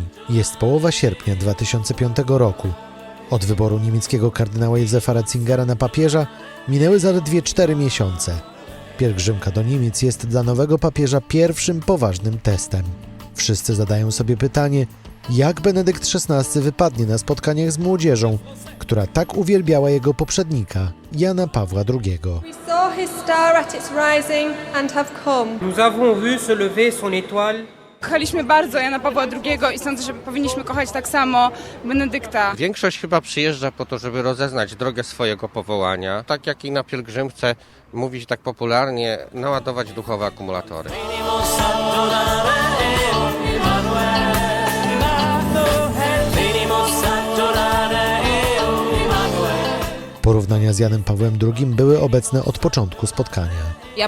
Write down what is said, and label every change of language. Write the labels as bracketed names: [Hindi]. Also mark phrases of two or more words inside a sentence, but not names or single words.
[Polish] Jest połowa sierpnia 2005 roku. Od wyboru niemieckiego kardynała Józefa Ratzingera na papieża minęły zaledwie 4 miesiące. Pielgrzymka do Niemiec jest dla nowego papieża pierwszym poważnym testem. Wszyscy zadają sobie pytanie, jak Benedykt XVI wypadnie na spotkaniach z młodzieżą, która tak uwielbiała jego poprzednika, Jana Pawła II. [French] Nous avons vu se lever son étoile. [Polish] Kochaliśmy bardzo Jana Pawła II i sądzę, że powinniśmy kochać tak samo Benedykta. Większość chyba przyjeżdża po to, żeby rozeznać drogę swojego powołania. Tak jak i na pielgrzymce, mówić tak popularnie, naładować duchowe akumulatory. Porównania z Janem Pawłem II były obecne od początku spotkania.